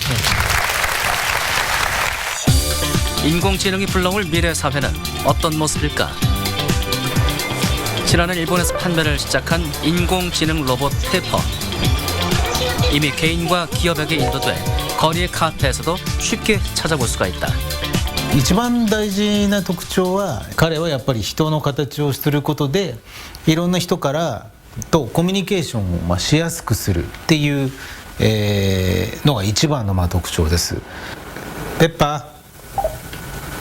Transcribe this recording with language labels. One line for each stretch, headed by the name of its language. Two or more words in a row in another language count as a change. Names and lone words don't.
Korean: 인공지능이 불러올 미래 사회는 어떤 모습일까? 지난해 일본에서 판매를 시작한 인공지능 로봇 페퍼. 이미 개인과 기업에게 인도돼 거리의 카페에서도 쉽게 찾아볼 수가 있다.
Japanese: 一番大事な特徴は彼はやっぱり人の形をすることでいろんな人からとコミュニケーションをしやすくするっていう、のが一番の特徴です。ペッパー。